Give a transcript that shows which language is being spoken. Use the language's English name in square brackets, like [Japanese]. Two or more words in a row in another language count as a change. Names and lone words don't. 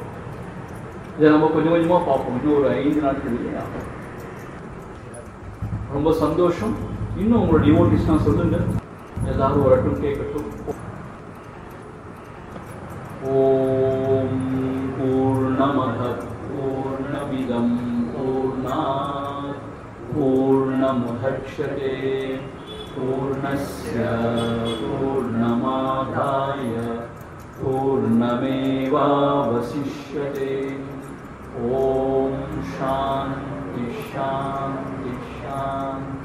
[Tamil] இதை நம்ம கொஞ்சம் கொஞ்சமா பார்ப்போம். இன்னும் ஒரு 5 நாட்கள் ஆகும். ரொம்ப சந்தோஷம். இன்னும் உங்களோட டிவோட்டிஸ்னா சொல்லுங்க, எல்லாரும் வரட்டும், கேட்கட்டும். [Sanskrit] ॐ पूर्णमदः पूर्णमिदं पूर्णात् पूर्णमुदच्यते पूर्णस्य पूर्णमादाय पूर्णमेवावशिष्यते. ॐ शान्ति शान्ति शान्ति.